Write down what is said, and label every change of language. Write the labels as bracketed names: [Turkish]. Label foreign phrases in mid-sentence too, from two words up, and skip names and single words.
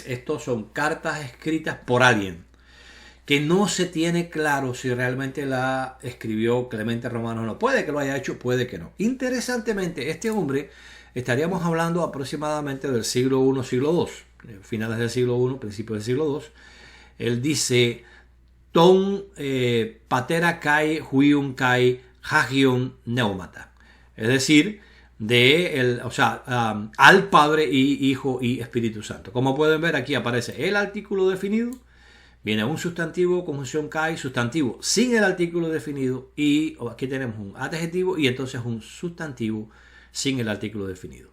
[Spanish] Estos son cartas escritas por alguien que no se tiene claro si realmente la escribió Clemente Romano o no. Puede que lo haya hecho, puede que no. Interesantemente, este hombre, estaríamos hablando aproximadamente del siglo I, siglo II, finales del siglo I, principios del siglo II. Él dice, [Greek] τὸν πατέρα καὶ υἱὸν καὶ ἅγιον πνεύματα. [Spanish] Es decir, al Padre y Hijo y Espíritu Santo. Como pueden ver, aquí aparece el artículo definido, viene un sustantivo, conjunción kai, sustantivo sin el artículo definido, y aquí tenemos un adjetivo y entonces un sustantivo sin el artículo definido.